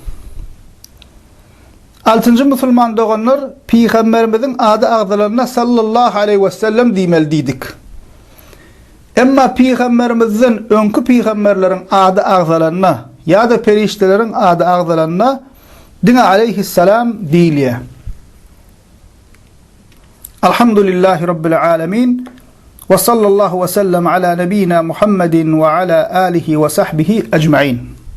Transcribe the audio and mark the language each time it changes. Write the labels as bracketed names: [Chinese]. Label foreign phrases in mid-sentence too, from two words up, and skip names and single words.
[Turkmen] 6-njy musulman doganlar Pygamberimiziň ady agzalaryna [Arabic] صلى الله عليه وسلم [Turkmen] diýmeli diýdik. Emma Pygamberimizden öňkü Pygamberleriň ady agzalaryna ýa-da perişteleriň ady agzalaryna diňe [Arabic] عليه السلام [Turkmen] diýilýär. [Arabic] الحمد لله رب العالمين وصلى الله وسلم على نبينا محمد وعلى آله وصحبه أجمعين.